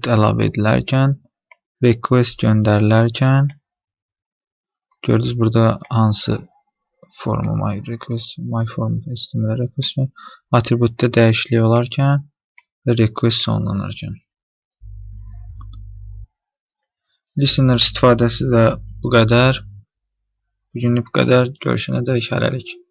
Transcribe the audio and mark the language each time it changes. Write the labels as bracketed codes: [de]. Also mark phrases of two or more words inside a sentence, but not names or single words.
[az] əlavə edilərkən, request göndərilərkən, gördünüz burada hansı formu [en] my form request [az] attributda dəyişiklik olarkən və request sonlanarkən. Listener istifadəsi də bu qədər. Bugünlük bu qədər. Görüşənədək hələlik.